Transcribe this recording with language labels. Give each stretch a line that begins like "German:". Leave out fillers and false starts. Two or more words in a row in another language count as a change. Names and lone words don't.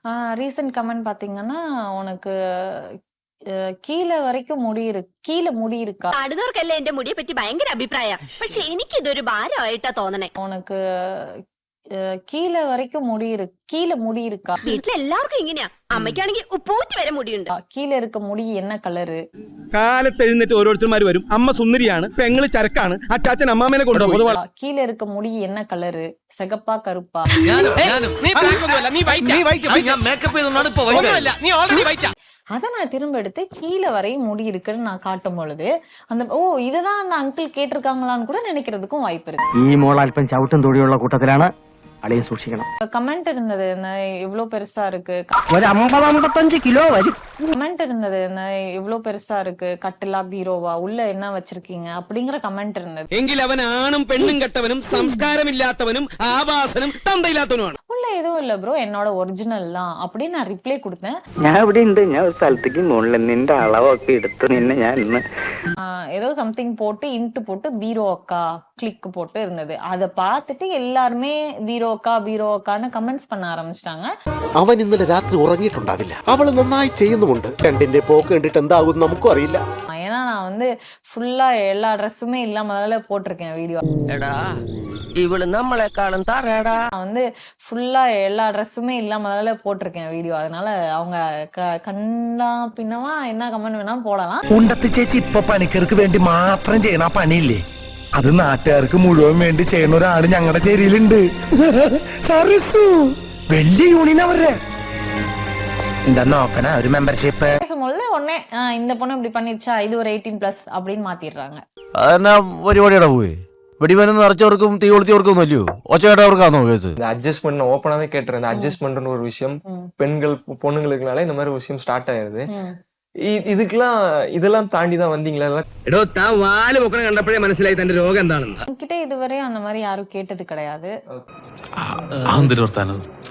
English: recent comment
Tamil: பாத்தீங்கன்னா, உனக்கு கீழ வரைக்கும் கீழ முடி இருக்கா?
Malayalam: കാണുന്നവർക്കല്ലേ എന്റെ മുടിയെ പറ്റി ഭയങ്കര അഭിപ്രായം. പക്ഷെ എനിക്ക് ഇതൊരു ഭാരമായിട്ടാ തോന്നണേ.
Tamil: உனக்கு கீழ வரைக்கும் கீழ முடி இருக்கா?
Malayalam: വീട്ടിലെല്ലാവർക്കും ഇങ്ങനെയാ. അമ്മയ്ക്കാണെങ്കിൽ ഉപ്പൂറ്റി വരെ മുടിയുണ്ട്.
Tamil: கீழ இருக்க முடி என்ன கலரு?
Malayalam: കാലത്ത് എഴുന്നേറ്റ് ഓരോരുത്തർമാർ വരും. അമ്മ സുന്ദരിയാണ്, പെങ്ങള് ചരക്കാണ്, അച്ചാച്ചൻ അമ്മാമേനെ കൊണ്ടുപോകും.
Tamil: கீழ இருக்க முடி என்ன கலரு? சிகப்பா கருப்பா? அத நான் திரும்ப எடுத்து கீழ வரையும் முடி இருக்குன்னு நான் காட்டும் பொழுது இதுதான் அந்த அங்கிள் கேட்டிருக்காங்களான்னு கூட நினைக்கிறதுக்கும் வாய்ப்பு இருக்கு.
Malayalam: ഈ മോൾ അല്പം ചവിട്ടും തൊഴിയുള്ള കൂട്ടത്തിലാണ്, അളിയെ സൂക്ഷിക്കണം.
Tamil: கமெண்ட் இருந்தது இவ்ளோ பெருசா இருக்கு.
Malayalam: ഒരു 50-55 കിലോ വരും.
Tamil: கமெண்ட் இருந்தது இவ்ளோ பெருசா இருக்கு, கட்டிலா பீரோவா, உள்ள என்ன வச்சிருக்கீங்க அப்படிங்கிற கமெண்ட் இருந்தது.
Malayalam: എങ്കിൽ അവൻ ആണും പെണ്ണും കെട്ടവനും സംസ്കാരമില്ലാത്തവനും ആവാസനും തന്തയില്ലാത്തവനുമാണ്.
Tamil: உள்ள எதுவும் இல்ல ப்ரோ, என்னோட ஒரிஜினல் தான் அப்படின்னு நான் ரிப்ளை கொடுத்தேன்.
Malayalam: ഞാൻ ഇവിടെ ഉണ്ട്, ഞാൻ ഒരു സ്ഥലത്തേക്ക് മുകളിൽ നിന്റെ അളവൊക്കെ എടുത്ത് നിന്നെ ഞാൻ ഇന്ന്
Tamil: ஏதோ சம்திங் போட்டு இன்ட்டு போட்டு பீரோ அக்கா கிளிக் போட்டு இருந்தது. அதை பார்த்துட்டு எல்லாருமே பீரோ அக்கான்னு கமெண்ட்ஸ் பண்ண ஆரம்பிச்சிட்டாங்க.
Malayalam: അവൻ ഇന്നലെ രാത്രി ഉറങ്ങിയിട്ടുണ്ടാവില്ല. അവള് നന്നായി ചെയ്യുന്നുമുണ്ട്. രണ്ടിന്റെ പോക്ക് കണ്ടിട്ട് എന്താകും നമുക്കും അറിയില്ല.
Tamil: ஏன்னா நான் ஃபுல்லா எல்லா ட்ரெஸ்ஸுமே இல்லாம போட்டிருக்கேன் வீடியோ.
Malayalam: ഇവള് നമ്മളെക്കാളും താരടാ.
Tamil: நான் ஃபுல்லா எல்லா ட்ரெஸ்ஸுமே இல்லாம போட்டிருக்கேன் வீடியோ. அதனால அவங்க கண்ணா பின்னவா என்ன கமெண்ட் வேணா போடலாம்.
Malayalam: ഉണ്ടത്തി ചേച്ചി ഇപ്പൊ പണിക്കർക്ക് വേണ്ടി മാത്രം ചെയ്യണ പണിയില്ലേ, അത് നാട്ടുകാർക്ക് മുഴുവൻ വേണ്ടി ചെയ്യുന്ന ഒരാള് ഞങ്ങളുടെ ചേരിയിലുണ്ട്. സരസു വലിയ യൂണിയൻ അവരുടെ എന്താ നോക്കണ ഒരു മെമ്പർഷിപ്പ്
Tamil: பேசும்போது உடனே இந்த பொண்ணு இப்படி பண்ணிருச்சா, இது ஒரு 18+ அப்படின்னு മാറ്റിடுறாங்க.
Malayalam: അതെന്നാ പരിപാടിയുടെ പോയി വെടിമരുന്ന് നിറച്ചവർക്കും തീ കൊളുത്തിയവർക്കും ഒന്നും ഇല്ലയോ? ഒച്ചയായിട്ടവർക്കാണോ കേസ്?
Tamil: அட்ஜஸ்ட்மெண்ட் நான் ஓப்பனாவே கேட்டுறேன். இந்த அட்ஜஸ்ட்மெண்ட்னு ஒரு விஷயம் பொண்ணுங்களுக்குனால இந்த மாதிரி ஒரு விஷயம் ஸ்டார்ட் ஆயிருது. இதெல்லாம் தாண்டி தான் வந்தீங்களா?
Malayalam: എടോ താൻ വാല് പൊക്കണ കണ്ടപ്പോഴേ മനസ്സിലായി തന്റെ രോഗം എന്താണെന്ന്.
Tamil: என்கிட்ட இதுவரையும் அந்த மாதிரி யாரும் கேட்டது கிடையாது.